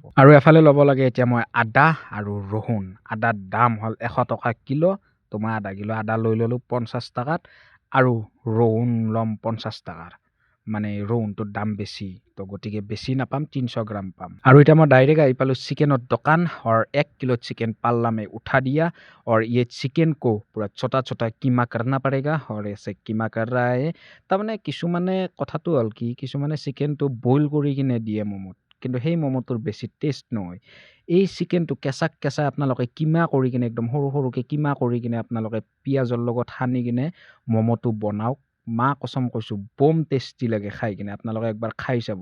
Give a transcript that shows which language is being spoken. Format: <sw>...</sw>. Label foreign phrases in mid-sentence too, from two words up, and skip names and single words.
<as>আৰু এফালে ল'ব লাগে এতিয়া মই আদা আৰু ৰহুন। আদাৰ দাম হ'ল 100 টকা কিলো, তো মই আধা কিলো আদা লৈ ল'লোঁ 50 টকাত, আৰু ৰহুন ল'ম 50 টকাৰ। মানে ৰহুনটোৰ দাম বেছি, তো গতিকে বেছি নাপাম, 300 গ্ৰাম পাম। আৰু এতিয়া মই ডাইৰেক্ট আহি পালোঁ চিকেনৰ দোকান।</as> <hi>और 1 किलो चिकन पाल्ला में उठा दिया, और ये चिकन को पूरा छोटा छोटा कीमा करना पड़ेगा, और ऐसे कीमा कर रहा है।</hi> <as>তাৰমানে কিছুমানে কথাটো হ'ল কি, কিছুমানে চিকেনটো বইল কৰি কিনে দিয়ে ম'ম'ত, কিন্তু সেই ম'ম'টোৰ বেছি টেষ্ট নহয়। এই চিকেনটো কেঁচা আপোনালোকে কিমা কৰি কিনে, একদম সৰু সৰুকৈ কিমা কৰি কিনে আপোনালোকে পিঁয়াজৰ লগত সানি কিনে ম'ম'টো বনাওক,</as> <hi>मां कसम</hi> <as>কৈছোঁ বম টেষ্টি লাগে খাই কিনে, আপোনালোকে একবাৰ খাই চাব।</as>